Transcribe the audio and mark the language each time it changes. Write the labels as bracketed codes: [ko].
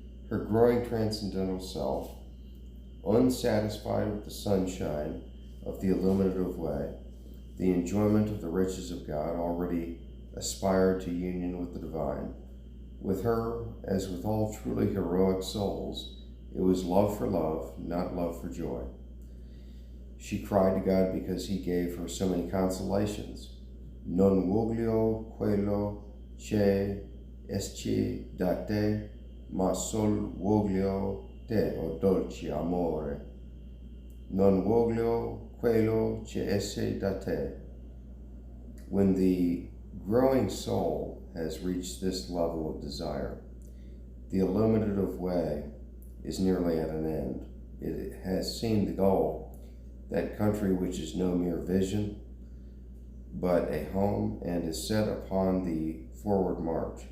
[en] Her growing transcendental self, unsatisfied with the sunshine of the illuminative way, the enjoyment of the riches of God, already aspired to union with the divine. With her, as with all truly heroic souls, it was love for love, not love for joy. She cried to God because he gave her so many consolations. [it] Non voglio quello che esci da te, ma sol voglio te, o dolce amore. Non voglio quello che esce da te. [en] When the growing soul has reached this level of desire, the illuminative way is nearly at an end. It has seen the goal, that country which is no mere vision, but a home, and is set upon the forward march.